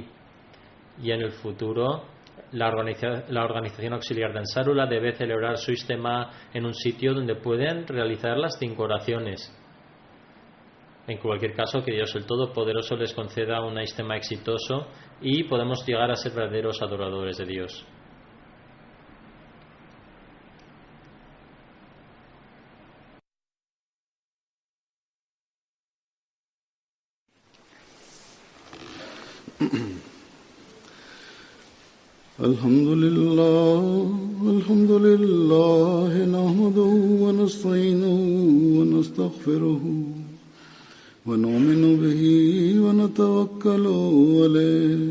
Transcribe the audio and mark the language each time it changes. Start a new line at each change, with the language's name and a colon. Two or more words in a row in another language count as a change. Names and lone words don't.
Spanish: Y en el futuro, la organización auxiliar de Ansarullah debe celebrar su Ijtemá en un sitio donde puedan realizar las 5 oraciones. En cualquier caso, que Dios el Todopoderoso les conceda un Ijtemá exitoso y podemos llegar a ser verdaderos adoradores de Dios.
Arabic: الحمد لله نحمده ونستعينه ونستغفره ونؤمن به ونتوكل عليه